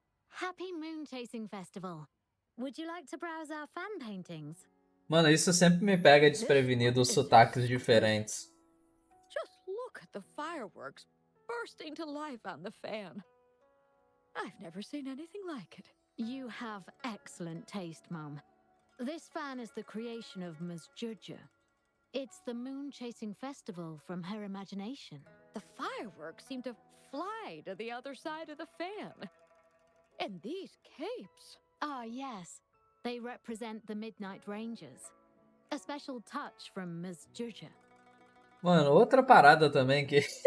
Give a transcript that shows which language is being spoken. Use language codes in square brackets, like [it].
[en] Happy Moon Chasing Festival. Would you like to browse our fan paintings? [pt] Mano, isso sempre me pega desprevenido, os sotaques diferentes. [en] Just look at the fireworks bursting to life on the fan. I've never seen anything like it. You have excellent taste, Mum. This fan is the creation of Ms. Juja. It's the Moon Chasing Festival from her imagination. The fireworks seem to fly to the other side of the fan. And these capes. Ah, yes. They represent the Midnight Rangers. A special touch from Ms. Juja. [pt] Mano, outra parada também que...